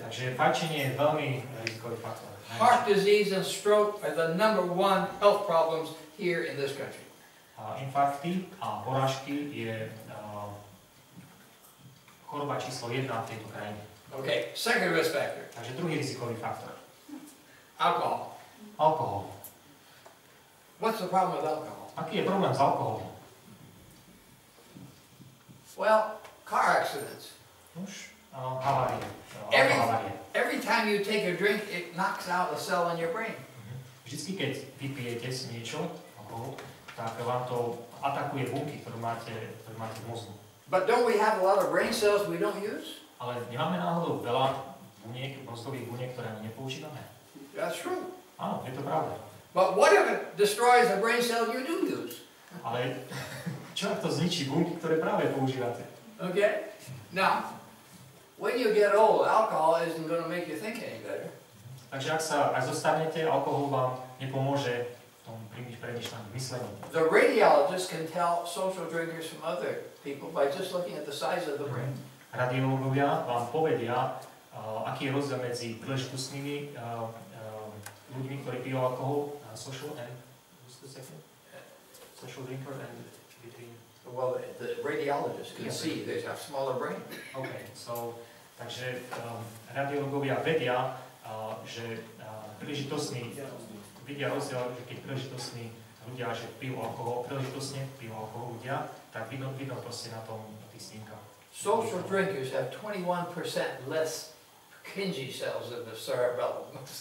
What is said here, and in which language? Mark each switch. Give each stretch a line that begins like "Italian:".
Slovak: Takže fajčenie je veľmi rizikový faktor.
English: Heart disease and stroke are the #1 health problems here in this country.
Slovak: Infarkty a porážky je choroba číslo 1 v tejto krajine.
English: Okay, second risk factor.
Slovak: Takže druhý rizikový faktor.
English: Alcohol.
Slovak: Alkohol.
English: What's the problem with alcohol?
Slovak: Aký je problém s alkoholom?
English: Well, car accidents.
Slovak: Už havárie.
English: Every time you take a drink, it knocks out a cell in your brain.
Slovak: Vždycky, keď vypijete si niečo, alkohol, tak vám to atakuje bunky, ktoré máte v mozgu.
English: But don't we have a lot of brain cells we don't use?
Slovak: Ale nemáme náhodou veľa mozgových buniek, ktoré ani nepoužívame?
English: That's true.
Slovak: Áno, je to pravda.
English: But what if it destroys a brain cell you do use?
Slovak: Ale čo ak to zničí bunky, ktoré práve používate?
English: Okay? Now, when you get old, alcohol isn't going to make you think any better.
Slovak: Takže ak zostanete, alkohol vám nepomôže v tom premýšľaní, myslení.
English: The radiologist can tell social drinkers from other people by just looking at the size of the brain.
Slovak: Radiológovia vám povedia, aký je rozdiel medzi príležitostnými ľuďmi, ktorí pijú alkohol,
English: social and what's the second? Social drinker and between. Well, the radiologist can see they have smaller brain. Okay, so
Slovak: takže radiológovia vedia, že vidia rozdiel, že keď príležitostní ľudia, že príležitostne pijú alkohol ľudia, tak vidno proste na tých snímkach.
English: Social drinkers have 21% less Purkinje cells in the cerebellum.